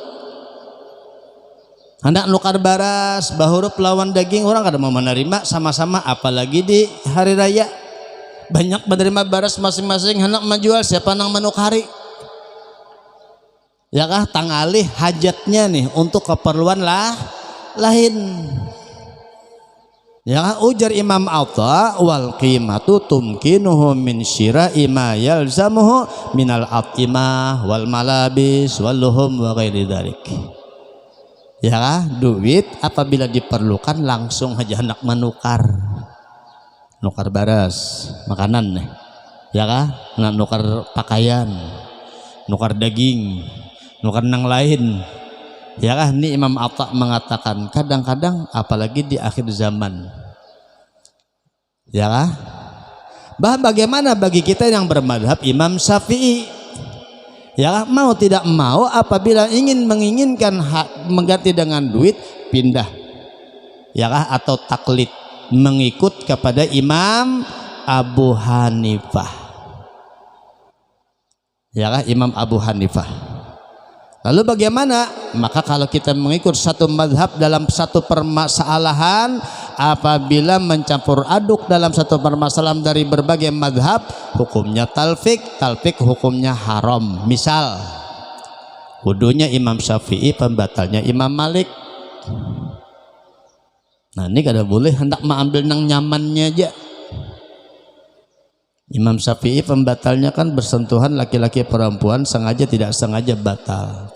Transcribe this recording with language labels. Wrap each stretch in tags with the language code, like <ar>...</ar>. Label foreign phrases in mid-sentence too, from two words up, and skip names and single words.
<bjn>Hendak nukar baras, bahurup lawan daging, orang kada mau menerima sama-sama, apalagi di hari raya. Banyak menerima baras masing-masing, hendak menjual, siapa nang menukari? Ya kah, tangalih hajatnya nih untuk keperluan lain. Ya, ujar Imam Atha,</bjn> <ar>والقيمة تمكنه من شراء ما يلزمه من الأطعمة والملابس واللحوم وغير ذلك.</ar> <bjn>Ya, duit apabila diperlukan langsung aja hendak menukar. Nukar baras, makanan nih. Ya kah? Nukar pakaian, nukar daging, nukar nang lain. Ya kah, ini Imam Atha mengatakan kadang-kadang apalagi di akhir zaman. Ya kah?</bjn> <id>Bagaimana bagi kita yang bermadhab Imam Syafi'i?</id> <bjn>Ya kah?</bjn> <id>Mau tidak mau apabila menginginkan mengganti dengan duit, pindah.</id> <bjn>Ya kah?</bjn> <id>Atau taklid, mengikut kepada Imam Abu Hanifah.</id> <bjn>Ya kah? Imam Abu Hanifah.</bjn> <id>Lalu bagaimana? Maka kalau kita mengikut satu madhab dalam satu permasalahan, apabila mencampur aduk dalam satu permasalahan dari berbagai madhab, hukumnya talfik hukumnya haram. Misal wudunya Imam Syafi'i, pembatalnya Imam Malik.</id> <bjn>Nah ini kada boleh hendak mengambil nang nyamannya aja.</bjn> <id>Imam Syafi'i pembatalnya kan bersentuhan laki-laki perempuan, sengaja tidak sengaja batal.</id>